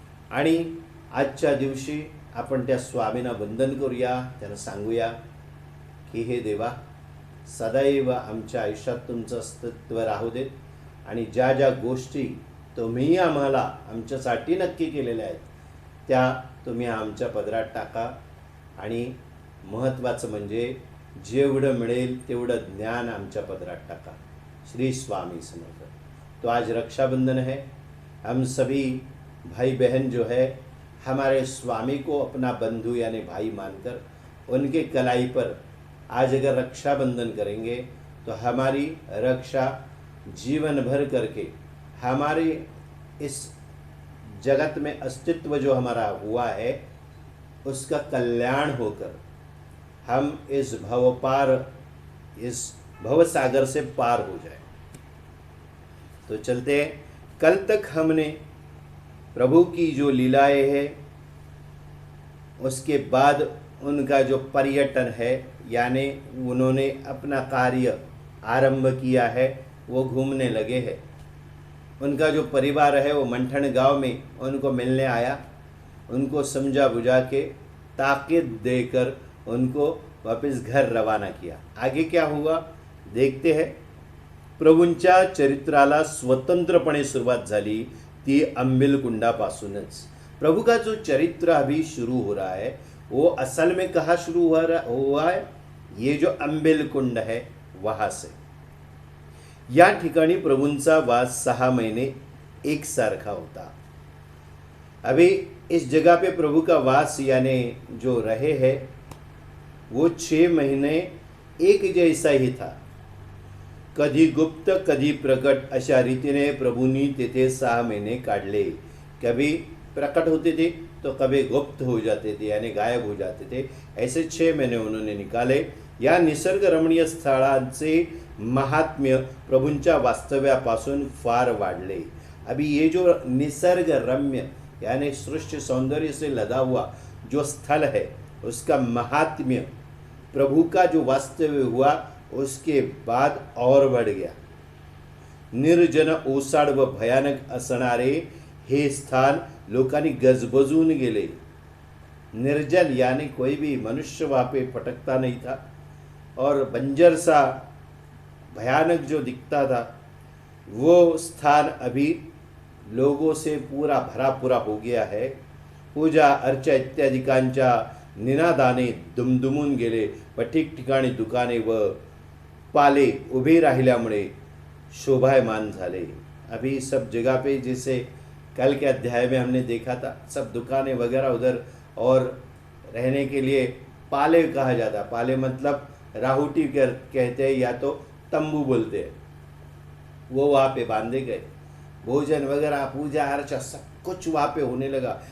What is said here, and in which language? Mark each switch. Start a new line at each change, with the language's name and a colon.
Marathi: आणि आजच्या दिवशी आपण त्या स्वामींना वंदन करूया, त्यांना सांगूया की हे देवा, सदैव आमच्या आयुष्यात तुमचं अस्तित्व राहू देत आणि ज्या ज्या गोष्टी तुम्ही आम्हाला आमच्यासाठी नक्की केलेल्या आहेत त्या तुम्ही आमच्या पदरात टाका। आणि महत्त्वाचं म्हणजे जेवढं मिळेल तेवढं ज्ञान आमच्या पदरात टाका।
Hindi: श्री स्वामी समर्थ। तो आज रक्षाबंधन है। हम सभी भाई बहन जो है हमारे स्वामी को अपना बंधु यानी भाई मानकर उनके कलाई पर आज अगर रक्षाबंधन करेंगे तो हमारी रक्षा जीवन भर करके हमारी इस जगत में अस्तित्व जो हमारा हुआ है उसका कल्याण होकर हम इस भव सागर से पार हो जाए। तो चलते हैं। कल तक हमने प्रभु की जो लीलाएं हैं उसके बाद उनका जो पर्यटन है यानी उन्होंने अपना कार्य आरंभ किया है, वो घूमने लगे हैं। उनका जो परिवार है वो मंठन गांव में उनको मिलने आया, उनको समझा बुझा के ताकीद देकर उनको वापस घर रवाना किया। आगे क्या हुआ देखते हैं।
Marathi: प्रभूंच्या चरित्राला स्वतंत्रपणे सुरुवात झाली ती अंबिलकुंडापासूनच।
Hindi: प्रभु का जो चरित्र अभी शुरू हो रहा है वो असल में कहाँ शुरू हुआ है? ये जो अंबिलकुंड है वहां से।
Marathi: या ठिकाणी प्रभूंचा वास 6 महीने एक सारखा होता।
Hindi: अभी इस जगह पे प्रभु का वास यानी जो रहे हैं वो 6 महीने एक जैसा ही था।
Marathi: कधी गुप्त कधी प्रकट अशा रीतीने प्रभूंनी तेथे 6 महीने काढले।
Hindi: कभी प्रकट होते थे तो कभी गुप्त हो जाते थे यानी गायब हो जाते थे। ऐसे 6 महीने उन्होंने निकाले।
Marathi: या निसर्ग रमणीय स्थळांचे महात्म्य प्रभूंच्या वास्तव्यापासून फार वाढले।
Hindi: अभी ये जो निसर्ग रम्य यानी सृष्टि सौंदर्य से लदा हुआ जो स्थल है उसका महात्म्य प्रभु का जो वास्तव्य हुआ उसके बाद और बढ़ गया।
Marathi: निर्जन ओसाड व भयानक असणारे हे स्थान लोकांनी गजबजून गेले।
Hindi: निर्जन यानी कोई भी मनुष्य वहाँ पे फटकता नहीं था और बंजर सा भयानक जो दिखता था वो स्थान अभी लोगों से पूरा भरा पूरा हो गया है।
Marathi: पूजा अर्चा इत्यादिकांच्या निनादाने दुमदुमून गेले व ठिकठिकाणी दुकाने व पाले उभे राहिल्यामुळे शोभायमान झाले।
Hindi: अभी सब जगह पे जैसे कल के अध्याय में हमने देखा था सब दुकानें वगैरह उधर और रहने के लिए पाले कहा जाता। पाले मतलब राहुटी कहते हैं या तो तंबू बोलते हैं। वो वहाँ पे बांधे गए, भोजन वगैरह पूजा अर्चा सब कुछ वहाँ पे होने लगा।